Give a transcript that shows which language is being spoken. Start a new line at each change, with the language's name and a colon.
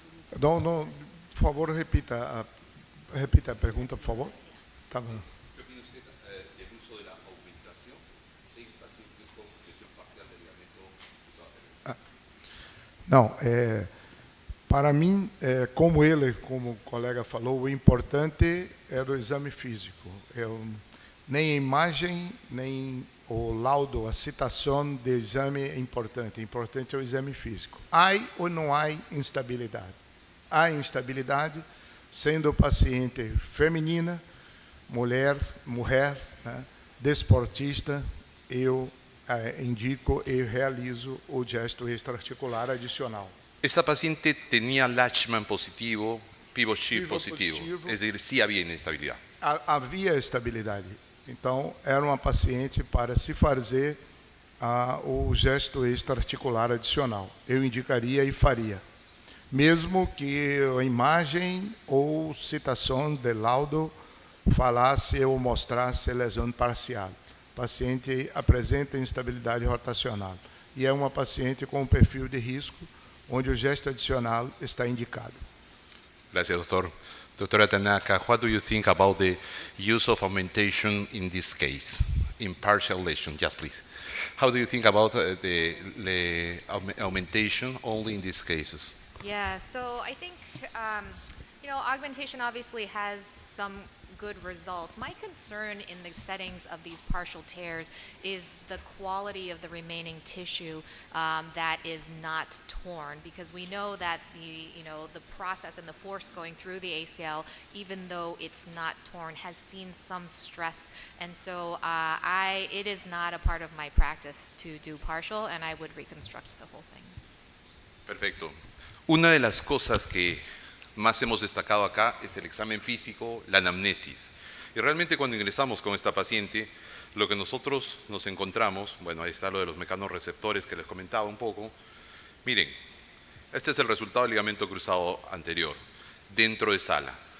Portuguese: Por favor, repita a pergunta, por favor. Tá bom.
Spanish: ¿Qué opina usted del uso de la aumentación en pacientes con lesión parcial del ligamento cruzado anterior?
Portuguese: Não, para mim, como o colega falou, o importante era o exame físico. Nem a imagem, nem o laudo, a citação de exame é importante. O importante é o exame físico. Há ou não há instabilidade? Há instabilidade, sendo paciente feminina, mulher, né, desportista, eu indico e realizo o gesto extraarticular adicional.
Spanish: Esta paciente tenía Latchman positivo, pivot shift positivo, es decir, sí había inestabilidad.
Portuguese: Havia estabilidade. Então, era uma paciente para se fazer o gesto extraarticular adicional. Eu indicaria e faria. Mesmo que a imagem ou citações de laudo falasse ou mostrasse lesão parcial. O paciente apresenta instabilidade rotacional. E é uma paciente com um perfil de risco, onde o gesto adicional está indicado.
Spanish: Gracias, doctor.
English: Doctora Tanaka, what do you think about the use of augmentation in this case? in partial lesion. Yes, please. How do you think about the augmentation only in these cases? Yeah, so I think, augmentation obviously has some good results. My concern in the settings of these partial tears is the quality of the remaining tissue that is not torn, because we know that the process and the force going through the ACL, even though it's not torn, has seen some stress, and so it is not a part of my practice to do partial, and I would reconstruct the whole thing.
Spanish: Perfecto. Una de las cosas que más hemos destacado acá es el examen físico, la anamnesis. Y realmente cuando ingresamos con esta paciente, lo que nosotros nos encontramos, bueno, ahí está lo de los mecanorreceptores que les comentaba un poco. Miren, este es el resultado del ligamento cruzado anterior, dentro de sala.